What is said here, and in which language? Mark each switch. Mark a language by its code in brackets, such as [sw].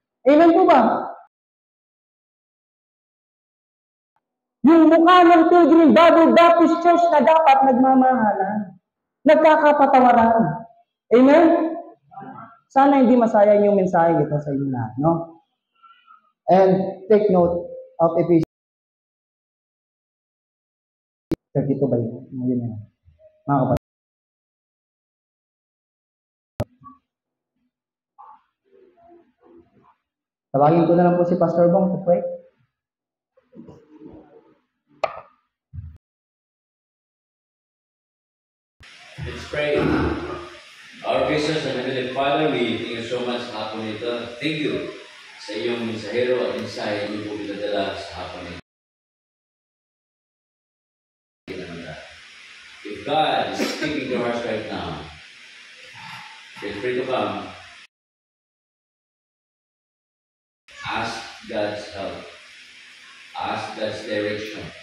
[tl] Amen po ba? Yung mukha ng Pilgrim Bible Baptist Church na dapat nagmamahalan. Nagkakapatawaran. Amen? Sana hindi masayang yung mensahe ito sa inyo lahat, no? [en] And take note of Ephesians 32 by yun yan. [tl] Mga kapatid. Tawagin ko na lang po si Pastor Bong [en] to pray. Let's pray. Our gracious and Heavenly Father, we thank you so much [tl] sa hapon ito. [en] Thank you [tl] sa iyong mensahero at mensahe niyo po pinadala sa hapon ito. [en] If God is speaking to our hearts right now, feel free to come. Ask God's help. Ask God's direction.